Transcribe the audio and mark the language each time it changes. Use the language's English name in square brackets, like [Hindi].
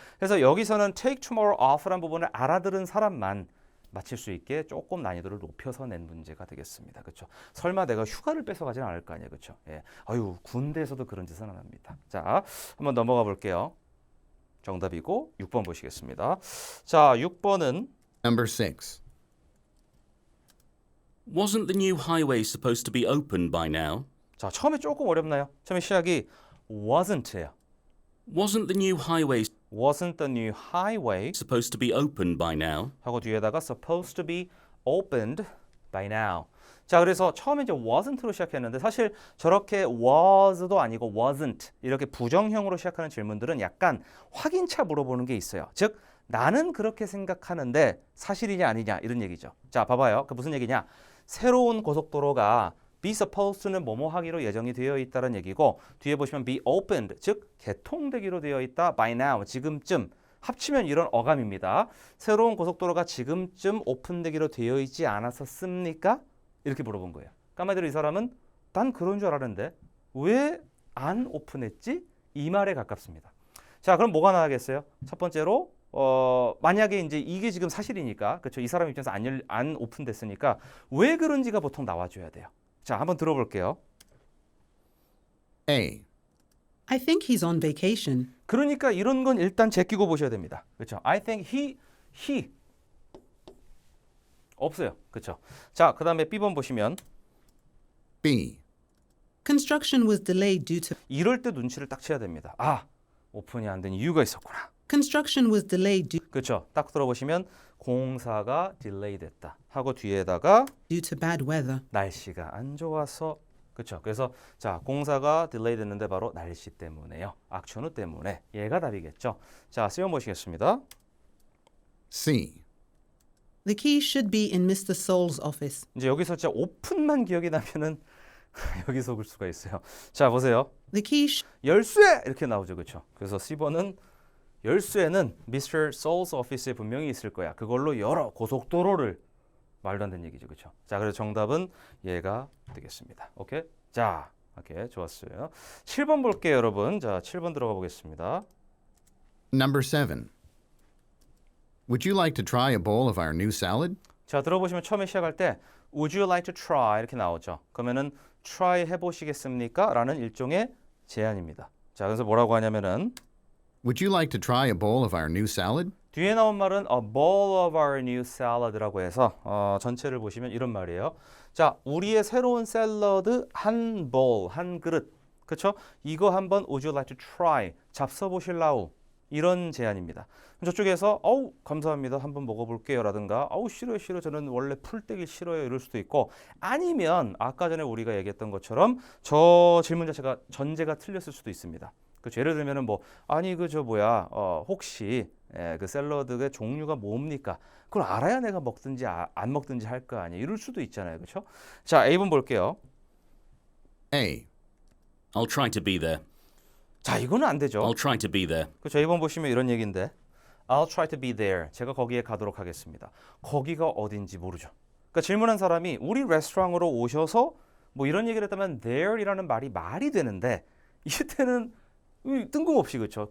[Korean] 그래서 여기서는 [English] take tomorrow off [Korean] 라는 부분을 알아들은 사람만 맞힐 수 있게 조금 난이도를 높여서 낸 문제가 되겠습니다. 그렇죠? 설마 내가 휴가를 뺏어가지는 않을 거 아니에요. 그렇죠? 예. 아유, 군대에서도 그런 짓은 안 합니다. 자, 한번 넘어가 볼게요. 정답이고 6번 보시겠습니다. 자, 6번은 [English] Number 6. Wasn't the new highway supposed to be open by now? [Korean] 자, 처음에 조금 어렵나요? 처음에 시작이 wasn't예요. [English] Wasn't the new highway wasn't the new highway supposed to be open by now? [Korean] 하고 뒤에다가 [English] supposed to be opened by now. [Korean] 자, 그래서 처음에 이제 wasn't로 시작했는데 사실 저렇게 was도 아니고 wasn't 이렇게 부정형으로 시작하는 질문들은 약간 확인차 물어보는 게 있어요. 즉 나는 그렇게 생각하는데 사실이냐 아니냐 이런 얘기죠. 자, 봐봐요. 그 무슨 얘기냐? 새로운 고속도로가 [English] be supposed [Korean] 는 뭐뭐 하기로 예정이 되어 있다는 얘기고 뒤에 보시면 [English] be opened [Korean] 즉 개통되기로 되어 있다 [English] by now [Korean] 지금쯤 합치면 이런 어감입니다. 새로운 고속도로가 지금쯤 오픈되기로 되어 있지 않았었습니까? 이렇게 물어본 거예요. 까마디로 이 사람은 난 그런 줄 알았는데 왜 안 오픈했지? 이 말에 가깝습니다. 자, 그럼 뭐가 나와야겠어요? 첫 번째로 만약에 이제 이게 지금 사실이니까 그렇죠? 이 사람 입장에서 안 오픈됐으니까 왜 그런지가 보통 나와줘야 돼요. 자, 한번 들어볼게요. [English] A. I think he's on vacation. [Korean] 그러니까 이런 건 일단 제끼고 보셔야 됩니다. 그렇죠? [English] I think he [Korean] 없어요. 그렇죠? 자, 그다음에 B번 보시면 [English] B. Construction was delayed due to [Korean] 이럴 때 눈치를 딱 채야 됩니다. 아, 오픈이 안 된 이유가 있었구나. [English] construction was delayed [Korean] 그렇죠? 딱 들어보시면 공사가 딜레이 됐다 하고 뒤에다가 [English] due to bad weather. [Korean] 날씨가 안 좋아서 그렇죠. 그래서 자 공사가 딜레이 됐는데 바로 날씨 때문에요. 악천후 때문에 얘가 답이겠죠. 자 쓰여 보시겠습니다. [English] C. The key should be in Mr. Soul's office. [Korean] 이제 여기서 진짜 오픈만 기억이 나면은 여기 속을 수가 있어요. 자 보세요. [English] The key sh- [Korean] 열쇠 이렇게 나오죠, 그렇죠? 그래서 10번은 열쇠는 Mr. Soul's office에 분명히 있을 거야. 그걸로 열어 고속도로를 말도 안 되는 얘기죠, 그렇죠? 자, 그래서 정답은 얘가 되겠습니다. 오케이? 자, 오케이, 좋았어요. 7번 볼게요, 여러분. 자, 7번 들어가 보겠습니다. [English] Number 7. Would you like to try a bowl of our new salad? [Korean] 자, 들어보시면 처음에 시작할 때 [English] Would you like to try [Korean] 이렇게 나오죠. 그러면은 try 해보시겠습니까? 라는 일종의 제안입니다. 자, 그래서 뭐라고 하냐면은 [English] Would you like to try a bowl of our new salad? [Korean] 뒤에 나온 말은 [English] a bowl of our new salad [Korean] 라고 해서 전체를 보시면 이런 말이에요. 자, 우리의 새로운 샐러드 한 bowl, 한 그릇. 그렇죠? 이거 한번 [English] would you like to try [Korean] 잡숴 보실라우 이런 제안입니다. 저쪽에서 어우 감사합니다. 한번 먹어볼게요 라든가 어우 싫어요 저는 원래 풀떼기 싫어요 이럴 수도 있고 아니면 아까 전에 우리가 얘기했던 것처럼 저 질문 자체가 전제가 틀렸을 수도 있습니다. 그 예를 들면은 뭐 아니 그 저 뭐야 혹시 그 샐러드의 종류가 뭡니까? 그걸 알아야 내가 먹든지 안 먹든지 할 거 아니에요. 이럴 수도 있잖아요. 그렇죠? 자, A번 볼게요. [English] A. I'll try to be there. [Korean] 자, 이거는 안 되죠. [English] I'll try to be there. [Korean] 그렇죠. A번 보시면 이런 얘기인데 [English] I'll try to be there. [Korean] 제가 거기에 가도록 하겠습니다. 거기가 어딘지 모르죠. 그러니까 질문한 사람이 우리 레스토랑으로 오셔서 뭐 이런 얘기를 했다면 there이라는 말이 되는데 이때는 뜬금없이 그렇죠.